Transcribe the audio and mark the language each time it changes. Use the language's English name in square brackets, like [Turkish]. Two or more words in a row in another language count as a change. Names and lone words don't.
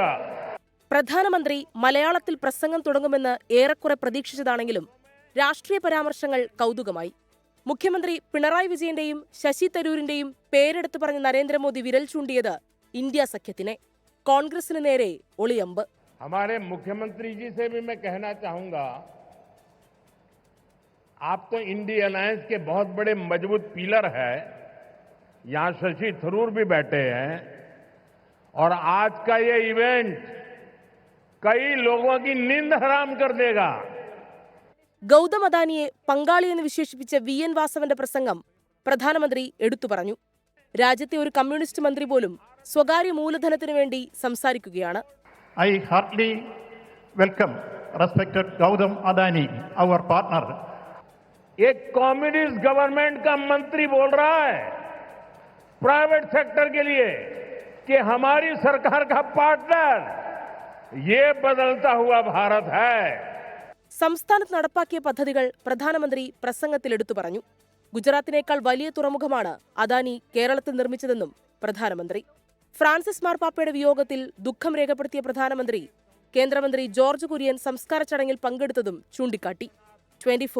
[Malayalam] പ്രധാനമന്ത്രി മലയാളത്തിൽ പ്രസംഗം തുടങ്ങുമെന്ന് ഏറെക്കുറെ പ്രതീക്ഷിച്ചതാണെങ്കിലും രാഷ്ട്രീയ പരാമർശങ്ങൾ കൗതുകമായി. മുഖ്യമന്ത്രി പിണറായി വിജയന്റെയും ശശി തരൂരിന്റെയും പേരെടുത്തു പറഞ്ഞ നരേന്ദ്രമോദി വിരൽ ചൂണ്ടിയത് ഇന്ത്യ സഖ്യത്തിനെ. കോൺഗ്രസിന് നേരെ ഒളിയമ്പ്. [Hindi] हमारे मुख्यमंत्री जी से भी मैं कहना चाहूंगा, आप तो इंडिया अलायंस के बहुत बड़े मजबूत पिलर है. यहां शशि थरूर भी बैठे हैं और आज का ये इवेंट कई लोगों की नींद हराम कर देगा. [Malayalam] ഗൗതം അദാനിയെ പങ്കാളിയെന്ന് വിശേഷിപ്പിച്ച വി.എൻ. വാസവന്റെ പ്രസംഗം പ്രധാനമന്ത്രി എടുത്തു പറഞ്ഞു. രാജ്യത്തെ ഒരു കമ്മ്യൂണിസ്റ്റ് മന്ത്രി പോലും സ്വകാര്യ മൂലധനത്തിനു വേണ്ടി സംസാരിക്കുകയാണ്. [English] I heartily welcome respected Gautam Adani, our partner. [Hindi] एक [English] communist government [Hindi] का मंत्री बोल रहा है [English] private sector [Hindi] के लिए कि हमारी सरकार का पार्टनर, ये बदलता हुआ भारत है. [Malayalam] സംസ്ഥാനത്ത് നടപ്പാക്കിയ പദ്ധതികൾ പ്രധാനമന്ത്രി പ്രസംഗത്തിൽ എടുത്തു പറഞ്ഞു. ഗുജറാത്തിനേക്കാൾ വലിയ തുറമുഖമാണ് അദാനി കേരളത്തിൽ നിർമ്മിച്ചതെന്നും പ്രധാനമന്ത്രി. ഫ്രാൻസിസ് മാർപ്പാപ്പയുടെ വിയോഗത്തിൽ ദുഃഖം രേഖപ്പെടുത്തിയ പ്രധാനമന്ത്രി കേന്ദ്രമന്ത്രി ജോർജ് കുര്യൻ സംസ്കാര ചടങ്ങിൽ പങ്കെടുത്തതും ചൂണ്ടിക്കാട്ടി.